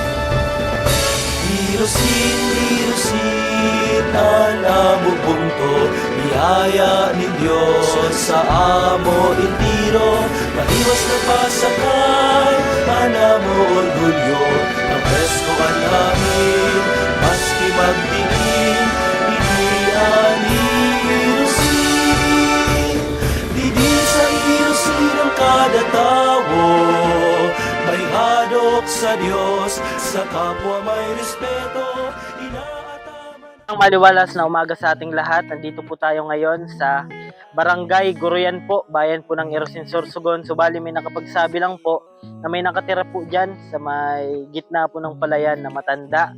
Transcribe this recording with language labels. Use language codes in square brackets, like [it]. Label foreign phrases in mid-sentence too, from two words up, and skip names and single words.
[srv] irusin an amo bungto biyaya ni Diyos sa amo intiro maiwas na pasakay an amo orgulyo ang presko ang hangin maski magdiin inian irusin didi sa irusin ang kada tawo may hadok sa Diyos sa kapwa may respeto [tl] Ang maliwalas na umaga sa ating lahat. Nandito po tayo ngayon sa Barangay Goroyan po, bayan po ng Erosin Sorsogon. Subali may nakapagsabi lang po na may nakatira po dyan sa may gitna po ng palayan na matanda.